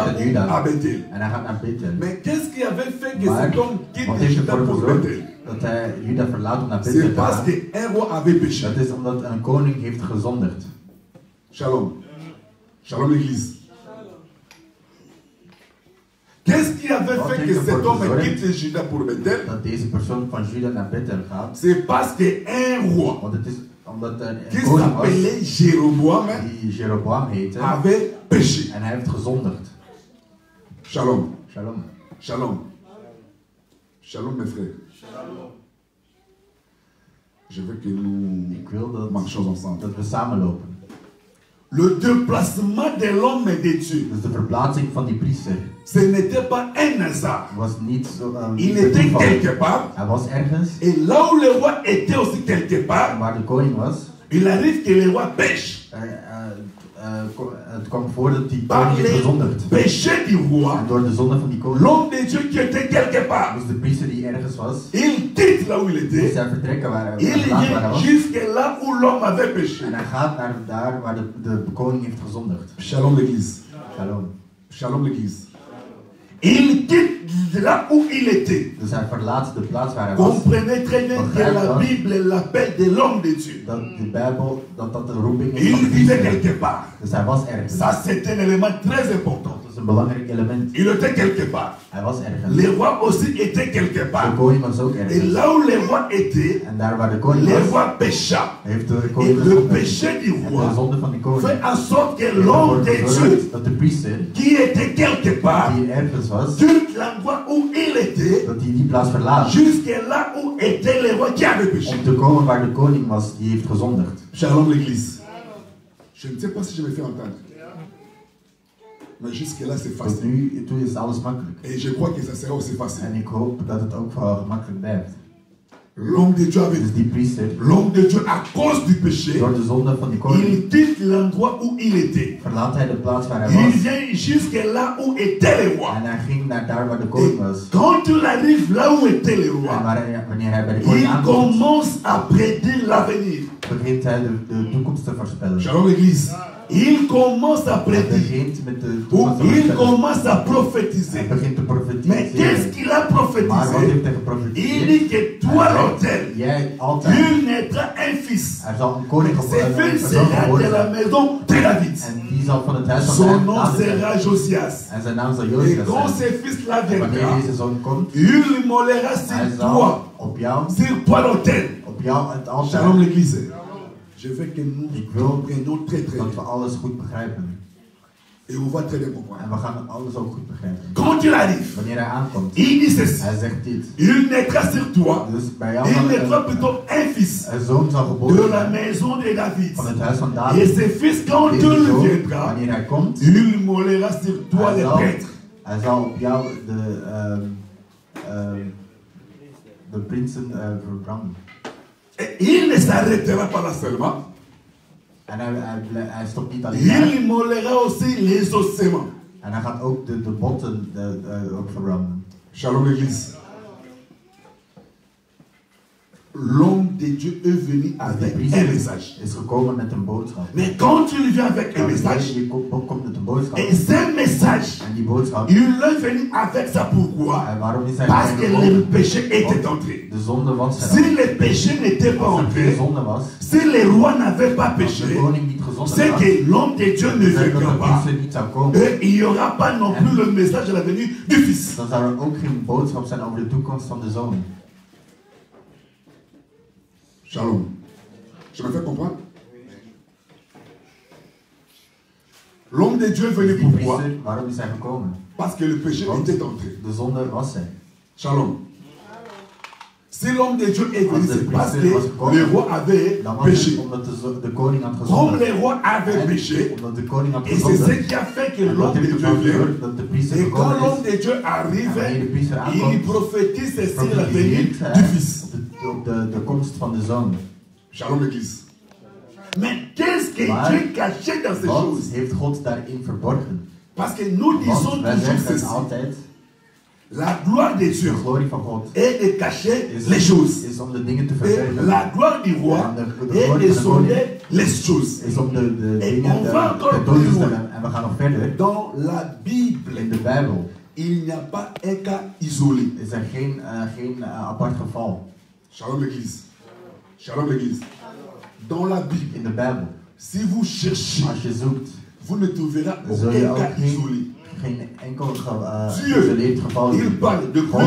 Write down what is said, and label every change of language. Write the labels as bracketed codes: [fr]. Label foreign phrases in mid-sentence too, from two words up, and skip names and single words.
[nl] vertrekt uit Juda [fr] à Bethel. [nl] en hij gaat naar Bethel. [fr] Mais qu'est-ce qui avait fait que [nl] Maar [fr] cet homme quitte [nl] wat heeft Juda ervoor [fr] pour [nl] gezorgd Bethel? dat hij Juda verlaat om naar Bethel [fr] C'est [nl] te [fr] parce [nl] gaan? [fr] qu'un roi avait péché. [nl] Dat is omdat een koning heeft gezondigd. [fr] Shalom. Shalom l'église. Qu'est-ce qui avait [nl] Wat [fr] fait [nl] heeft [fr] que cet [nl] ervoor [fr] homme [nl] gezorgd [fr] quitte Juda pour Bethel? [nl] dat deze persoon van Juda naar Bethel gaat? [fr] C'est parce qu'un roi [nl] Want het is omdat er [fr] qui [nl] een koning was [fr] s'appelait Jéroboam [nl] die Jeroboam heette [fr] avait péché. [nl] en hij heeft gezondigd. [fr] Shalom. Shalom. Shalom. Shalom mes frères. Je veux que nous [nl] Ik wil [fr] marchions ensemble. [nl] dat we samenlopen. [fr] Le déplacement de l'homme et de Dieu, [nl] Dus de verplaatsing van die priester [fr] ce n'était pas un hasard. [nl] was niet zo. [fr] Il [nl] Niet [fr] était [nl] toeval. [fr] quelque part. [nl] Hij was ergens [fr] Et là où le roi était aussi quelque [nl] en [fr] part, [nl] waar de koning was. [fr] il arrive que le roi pêche. [nl] Het kwam voor dat die [fr] Par [nl] koning heeft [fr] les [nl] gezondigd. [fr] péchés du roi, [nl] En door de zonde van die koning [fr] l'homme de Dieu qui était quelque part, [nl] was de priester die ergens was. [fr] il quitte là où il [nl] Moest [fr] était. [nl] hij vertrekken waar hij [fr] Il [nl] waar hij [fr] vient [nl] was. [fr] jusque là où l'homme avait péché. [nl] En hij gaat naar daar waar de koning heeft gezondigd. [fr] Shalom l'église. Shalom. Shalom l'église. Il quitte là où il était. [nl] Dus hij verlaat de plaats waar hij was. [fr] Comprenez très bien que la Bible l'appelle de l'homme de Dieu. [nl] Dat de Bijbel, dat de roeping is [fr] Il [nl] van de [fr] vivait [nl] priester. [fr] quelque part. [nl] Dus hij was ergens. [fr] Ça, c'est un élément très important. [nl] Dat is een belangrijk element. [fr] Il était quelque part. [nl] Hij was ergens. [fr] Le roi aussi était quelque [nl] De [fr] part. [nl] koning was ook [fr] Et [nl] ergens. [fr] là où le roi était, [nl] En daar waar de koning [fr] le [nl] was, [fr] roi pécha. [nl] heeft de [fr] Et [nl] koning [fr] le [nl] gezondigd. [fr] péché du [nl] En de [fr] roi [nl] zonde van die koning [fr] fait en sorte que [nl] heeft [fr] l'homme de [nl] ervoor [fr] Dieu, [nl] gezorgd dat de priester, [fr] qui était quelque part, [nl] die ergens was, [fr] quitte l'endroit où il était, [nl] dat hij die plaats verlaat. [fr] jusque là où était le roi qui avait péché. [nl] Om te komen waar de koning was, die heeft gezondigd. [fr] Shalom l'église. Je ne sais pas si je me fais entendre. Mais jusque là c'est [nl] Tot [fr] facile. [nl] nu toe is alles makkelijk. [fr] Et je crois que ça sera aussi facile. [nl] En ik hoop dat het ook wel gemakkelijk blijft. [fr] L'homme de Dieu avait [nl] Dus die priester, [fr] l'homme de Dieu à cause du péché, [nl] door de zonde van die koning, [fr] il quitte l'endroit où il était. [nl] verlaat hij de plaats waar hij [fr] Il [nl] was. [fr] vient jusque là où était le roi. [nl] En hij ging naar daar waar de koning was. [fr] Quand il arrive là où était le [nl] En [fr] roi, [nl] wanneer hij bij de koning [fr] il [nl] aankomt, [fr] commence à prédire l'avenir. [nl] begint hij de toekomst te voorspellen. [fr] Shalom l'église. Il commence à [nl] Hij [fr] prédire. [nl] begint met de [fr] Ou [nl] toekomst te [fr] il [nl] voorspellen. [fr] commence à [nl] Hij [fr] prophétiser. [nl] begint te [fr] Mais qu'est-ce [nl] profetiseren. [fr] qu'il a [nl] Maar wat [fr] prophétisé? [nl] heeft hij [fr] Il [nl] geprofetiseerd? [fr] dit que toi, l'autel, [nl] Jij altijd. [fr] il naîtra un fils. [nl] Er zal een koning [fr] Ce [nl] geboren [fr] fils [nl] een zoon [fr] sera [nl] geboren [fr] de la [nl] zijn. [fr] maison de David. [nl] En die zal van het huis van [fr] Son nom [nl] David zijn. [fr] sera Josias. [nl] En zijn naam zal [fr] Et [nl] Josias [fr] quand [nl] zijn. [fr] ce fils-là [nl] En wanneer [fr] viendra, [nl] deze zoon komt, [fr] il mollera [nl] hij [fr] sur toi, [nl] zal op jou [fr] l'autel. [nl] het altaar. [fr] Shalom l'église. Je veux que nous [nl] Ik wil [fr] comprenions très très [nl] dat [fr] bien. [nl] we alles goed begrijpen. [fr] Et on va très bien [nl] En [fr] comprendre. [nl] we gaan alles ook goed begrijpen. [fr] Quand il arrive, [nl] Wanneer hij aankomt, [fr] il dit ceci. [nl] hij zegt dit. [fr] Il naîtra sur toi. [nl] Dus bij jou [fr] Il [nl] zal [fr] naîtra plutôt un fils [nl] een zoon zal [fr] de [nl] geboren [fr] la [nl] zijn [fr] maison de David. [nl] van het huis van [fr] Et [nl] David. [fr] ce fils, quand [nl] Deze [fr] il [nl] zoon, [fr] viendra, [nl] wanneer hij komt, [fr] il mollera sur toi les prêtres. [nl] hij zal op jou de prinsen verbranden. [fr] Et il ne s'arrêtera pas là seulement. [nl] En hij stopt niet alleen daar. [fr] Il mollera aussi les ossements. [nl] En hij gaat ook de botten ook verbranden. [fr] Shalom l'église. L'homme de Dieu est venu [nl] De [fr] avec un [nl] priester [fr] message. [nl] is gekomen met een boodschap. [fr] Mais quand il vient avec un message, [nl] Je komt met een boodschap. [fr] et ce message, [nl] En die boodschap, [fr] il est venu avec ça pourquoi? [nl] en waarom is hij [fr] Parce que [nl] gekomen? [fr] le péché était entré. [nl] De zonde was [fr] Si [nl] er. [fr] le péché n'était pas [nl] Als er geen [fr] entré, [nl] zonde was, [fr] si le roi n'avait pas [nl] als de [fr] péché, [nl] koning niet gezondigd [fr] c'est [nl] was, [fr] que l'homme de Dieu ne [nl] dan zou [fr] viendra [nl] de [fr] pas. [nl] priester niet zou komen. [fr] Et il n'y aura pas non plus le message de la venue du Fils. [nl] Dan zou er ook geen boodschap zijn over de toekomst van de zoon. [fr] Shalom. Je me fais comprendre? L'homme de Dieu est venu [nl] Die [fr] pourquoi? [nl] priester, waarom is hij gekomen? [fr] Parce que le péché [nl] Want [fr] était entré. [nl] de zonde was er. [fr] Shalom. Si l'homme de Dieu est venu, [nl] Als de [fr] c'est parce [nl] priester was [fr] que [nl] gekomen, [fr] le roi avait [nl] dan was het [fr] péché. [nl] omdat de koning had [fr] Comme [nl] gezondigd. [fr] le roi avait [nl] En [fr] péché, [nl] omdat de koning had [fr] et c'est ce [nl] gezondigd. [fr] qui a fait que [nl] En dat [fr] l'homme de [nl] heeft [fr] Dieu [nl] ervoor [fr] vient. [nl] gezorgd dat de priester [fr] Et quand [nl] gekomen [fr] l'homme [nl] is. [fr] de Dieu [nl] En [fr] arrive, [nl] wanneer de priester [fr] il [nl] aankomt, [fr] prophétise sur la venue [nl] profetiseert [fr] du [nl] hij [fr] Fils. [nl] op de komst van de zoon. [fr] Shalom Église. Mais qu'est-ce que [nl] Maar [fr] Dieu cachait dans ces [nl] wat [fr] choses? [nl] heeft God daarin verborgen? [fr] Parce que nous disons [nl] Want wij [fr] toujours [nl] zeggen [fr] ceci. [nl] altijd, [fr] La gloire de Dieu [nl] de glorie van God [fr] est de cacher les choses. [nl] is om de dingen te [fr] Et [nl] verbergen. [fr] la gloire du roi [nl] En de [fr] est [nl] glorie [fr] de [nl] van de koning [fr] sonder les choses. [nl] is om de [fr] Et [nl] dingen [fr] on va encore [nl] tentoon te [fr] plus loin. [nl] stellen. En we gaan nog verder. [fr] Dans la Bible, [nl] In de Bijbel [fr] il n'y a pas un cas isolé. [nl] is er geen apart geval. [fr] Shalom Église. Shalom Église. Dans la Bible, [nl] In de Bijbel, [fr] si vous cherchez, [nl] als je zoekt, [fr] vous ne trouverez [nl] zul je [fr] aucun [nl] ook [fr] cas isolé. [nl] geen enkel [fr] Dieu, [nl] geïsoleerd geval [fr] il [nl] zien. [fr] parle de [nl] God